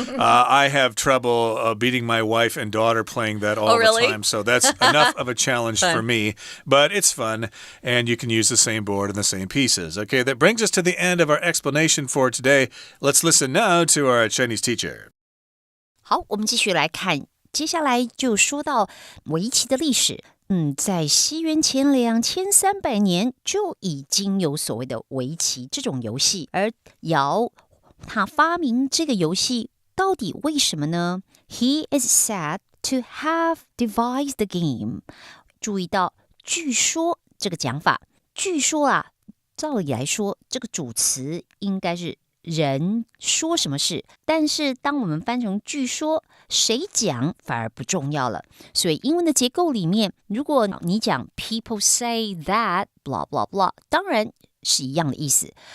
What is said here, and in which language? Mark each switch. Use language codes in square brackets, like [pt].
[en] I have trouble beating my wife and daughter playing that all the time, so that's enough of a challenge for me. But it's fun, and you can use the same board and the same pieces. Okay, that brings us to the end of our explanation for today. Let's listen now to our Chinese teacher. [zh] 好，我们继续来看。接下来就说到围棋的历史。在西元前2300年就已经有所谓的围棋这种游戏，而尧他发明这个游戏到底为什么呢？ [en] He is said to have devised the game. [zh] 注意到据说这个讲法，据说啊，照理来说这个主词应该是人说什么事，但是当我们翻成据说，谁讲反而不重要了。所以英文的结构里面，如果你讲 [en] people say that blah blah blah， [zh] 当然是一样的意思。